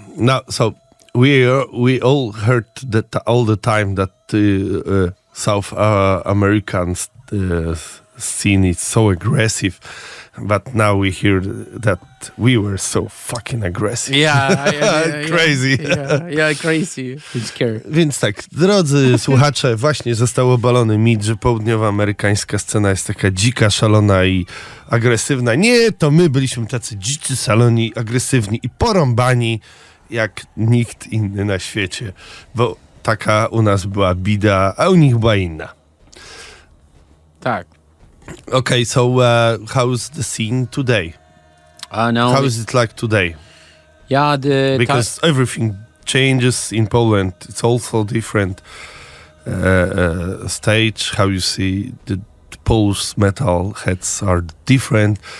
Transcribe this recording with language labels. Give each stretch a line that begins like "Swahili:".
English: Now, so we all heard that all the time that South American scene is so aggressive, but now we hear that we were so fucking aggressive. Yeah, crazy. Yeah, crazy. I'm scared.
Polish: Więc tak, drodzy słuchacze, właśnie został obalony mit, że południowoamerykańska scena jest taka dzika, szalona i agresywna. Nie, to my byliśmy tacy dzicy, szaloni, agresywni i porąbani jak nikt inny na świecie, bo taka u nas była bida, a u nich była inna. Tak.
English: Okay, so how's the scene today? How is it like today? Yeah, because everything changes in Poland. It's also different stage. How you see the Polish metal heads are different.